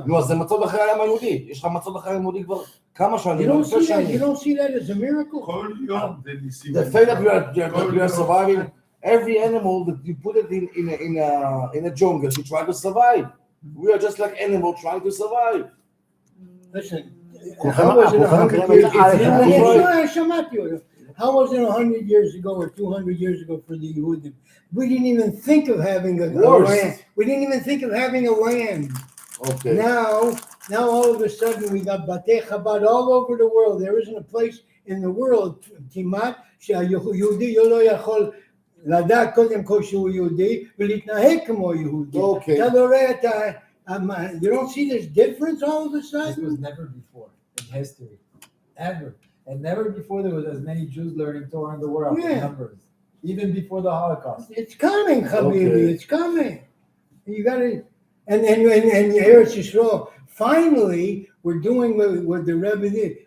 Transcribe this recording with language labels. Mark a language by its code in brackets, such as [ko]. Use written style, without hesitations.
[he] נו, אז זה מצוד אחרי העם היהודי. יש לך מצוד אחרי העם היהודי כבר כמה שנים. [en] You don't see that as a miracle? [he] כל יום זה ניסים. [en] The fact that we are surviving, every animal that you put it in a jungle to try to survive. We are just like animal trying to survive. Listen, how was it 100 years ago? How was it 100 years ago or 200 years ago for the Yehudim? We didn't even think of having a land. We didn't even think of having a land. Okay. Now all of a sudden we got Batei Chabad all over the world. There isn't a place in the world, [he] כמעט, שהיהודי לא יכול לדעת קודם כל שהוא יהודי ולהתנהג כמו יהודי. אתה לא רואה [en] You don't see this difference all of a This was sudden? never before in history, ever, and never before there was as many Jews learning Torah in the world. Yeah. In numbers, even before the Holocaust. It's coming, Habibi. Okay. It's coming. You got to, and Eretz Yisrael. Finally, we're doing what the Rebbe did.